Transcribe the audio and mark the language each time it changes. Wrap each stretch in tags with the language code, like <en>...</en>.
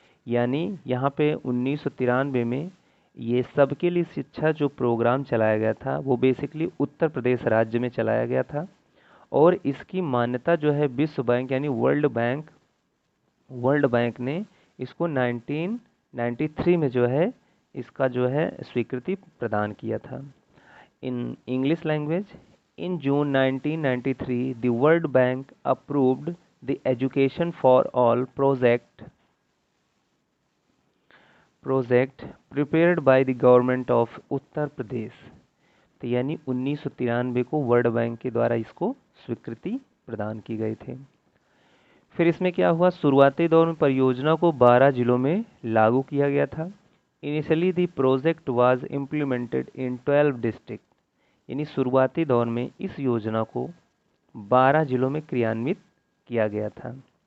<hi>यानी यहाँ पे 1993 में ये सबके लिए शिक्षा जो प्रोग्राम चलाया गया था वो बेसिकली उत्तर प्रदेश राज्य में चलाया गया था, और इसकी मान्यता जो है विश्व बैंक यानी वर्ल्ड बैंक ने इसको 1993 में जो है इसका जो है स्वीकृति प्रदान किया था।</hi> <en>In English language, in June 1993, the World Bank approved the Education for All project prepared by the government of Uttar Pradesh.</en> <hi>तो यानी 1993 को वर्ल्ड बैंक के द्वारा इसको स्वीकृति प्रदान की गई थी। फिर इसमें क्या हुआ, शुरुआती दौर में परियोजना को 12 जिलों में लागू किया गया था।</hi> <en>initially the project was implemented in 12 district,</en> <hi>यानी शुरुआती दौर में इस योजना को 12 जिलों में क्रियान्वित किया गया था।</hi>